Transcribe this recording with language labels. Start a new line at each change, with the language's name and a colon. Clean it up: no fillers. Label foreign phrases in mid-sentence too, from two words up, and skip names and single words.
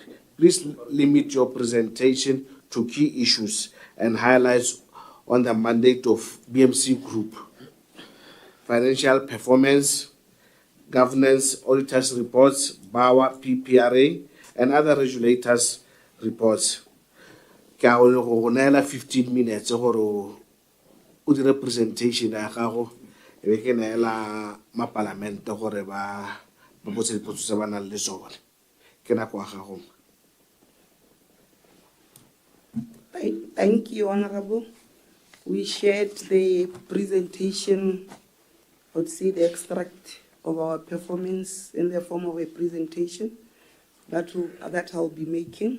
English: Please limit your presentation to key issues and highlights on the mandate of BMC Group, financial performance, governance, auditors' reports, BAWA, PPRA, and other regulators' reports.
Tswana: Ke a go neela 15 minutes gore o dire presentation ya gago e be ke neela mapalamente gore ba botse dipotso tse ba nang le tsone. Ke nako ya gago.
English: Thank you, Honorable. We shared the presentation, I would say the extract of our performance in the form of a presentation that I'll be making.